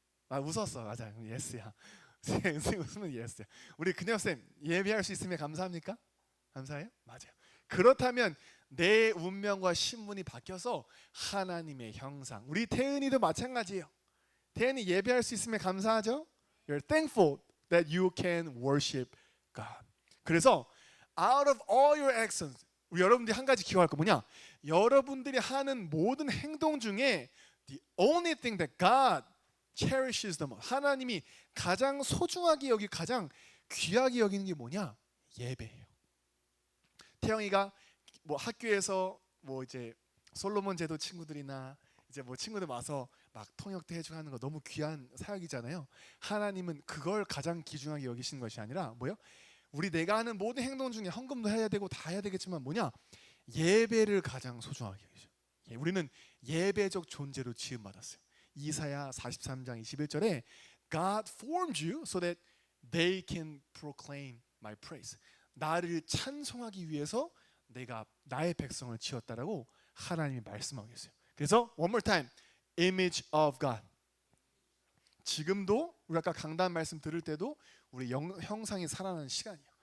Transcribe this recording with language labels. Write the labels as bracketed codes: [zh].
[ko] 웃었어. 맞아. 예스야. 은샘이 웃으면 예스야. 우리 그녀쌤 예배할 수 있음에 감사합니까? 감사해요? 맞아요. 그렇다면 내 운명과 신분이 바뀌어서 하나님의 형상. 우리 태은이도 마찬가지예요. 태은이 예배할 수 있음에 감사하죠? [en] You're thankful that you can worship God. [ko] 그래서 [en] out of all your actions, [ko] 우리 여러분들이 한 가지 기억할 거 뭐냐? 여러분들이 하는 모든 행동 중에 [en] the only thing that God cherishes the most, [ko] 하나님이 가장 소중하게 여기 가장 귀하게 여기는 게 뭐냐? 예배예요. 태영이가 뭐 학교에서 뭐 이제 솔로몬 제도 친구들이나 이제 뭐 친구들 와서 막 통역도 해주고 하는 거 너무 귀한 사역이잖아요. 하나님은 그걸 가장 귀중하게 여기시는 것이 아니라 뭐요? 우리 내가 하는 모든 행동 중에 헌금도 해야 되고 다 해야 되겠지만 뭐냐? 예배를 가장 소중하게 여기죠. 우리는 예배적 존재로 지음받았어요. 이사야 43장 21절에 [en] God formed you so that they can proclaim my praise. [ko] 나를 찬송하기 위해서 내가 나의 백성을 지었다라고 하나님이 말씀하고 계세요. [en] 그래서 one more time, image of God. [ko] 지금도 우리 아까 강단 말씀 들을 때도 우리 형상이 살아나는 시간이에요.